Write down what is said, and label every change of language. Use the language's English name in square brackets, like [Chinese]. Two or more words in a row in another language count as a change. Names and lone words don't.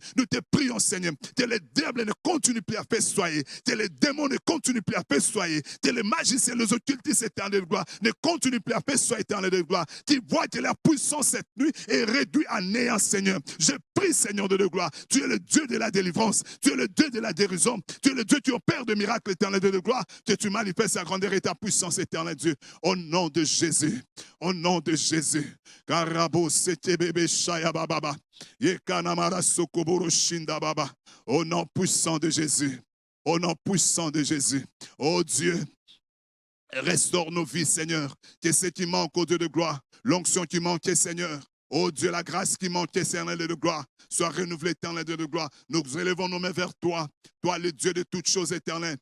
[French] Nous te prions, Seigneur, que le diable ne continue plus à festoyer, que les démons ne continuent plus à festoyer, que les magiciens, les occultistes éternels de gloire ne continuent plus à festoyer éternel de gloire, qui voient que leur puissance cette nuit est réduite à néant, Seigneur. Je prie, Seigneur de gloire, tu es le Dieu de la délivrance, tu es le Dieu de la guérison, tu es le Dieu qui opère de miracles éternels de gloire, que tu manifestes ta grandeur et ta puissance éternelle, Dieu, au nom de Jésus, au nom de Jésus. Karabo sete bebe shaya bababa, yekanamara sokoboro shinda baba, au nom puissant de Jésus, au nom puissant de Jésus, oh Dieu. Restaure nos vies, Seigneur. Que ce qui manque, au Dieu de gloire, l'onction qui manquait, Seigneur. Oh Dieu, la grâce qui manquait, Seigneur de gloire, soit renouvelée, éternel Dieu de gloire. Nous élevons nos mains vers toi. Toi, le Dieu de toutes choses éternelles.